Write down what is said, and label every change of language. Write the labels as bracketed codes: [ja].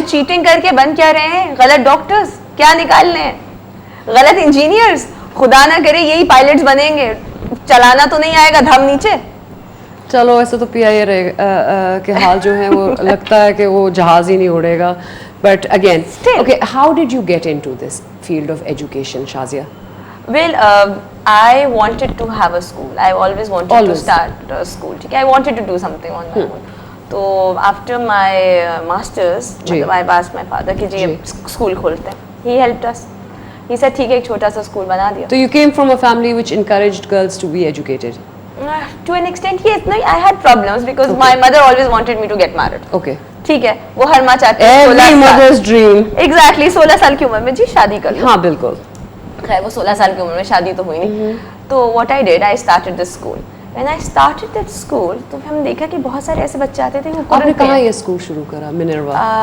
[ur] تو چیٹنگ کر کے بن کیا رہے ہیں؟ غلط ڈاکٹرز کیا نکال رہے ہیں, غلط انجینئرز. خدا نہ کرے یہی پائلٹس بنیں گے, چلانا تو نہیں آئے گا دھم نیچے. چلو ایسے تو پی آئی اے کے حال جو ہے وہ لگتا ہے کہ وہ جہاز ہی نہیں اڑے گا. [en] But again okay, how did you get into this field of education, Shazia? Well, I wanted to have a school. I always wanted to start a school. I wanted to do something on my own. So after my masters, I asked my father [ur] کہ جی school کھولتے ہیں. [en] He helped us. He said [ur] ٹھیک ہے ایک چھوٹا سا school بنا دیا. [en] So you came from a family which encouraged girls to be educated? To an extent, yes. No, I had problems because my mother always wanted me to get married. Okay. [ur] ٹھیک ہے, وہ ہر ماں چاہتی ہے [en] Every mother's dream. [ur] Exactly, 16 سال کی عمر میں جی شادی کر لو. ہاں بالکل. خیر وہ 16 سال کی عمر میں شادی تو ہوئی نہیں. تو [en] What I did, I started this school. When I started that school [ur] تو ہم دیکھا کہ بہت سارے ایسے بچے آتے تھے. آپ نے کہاں یہ اسکول شروع کرا, منروا؟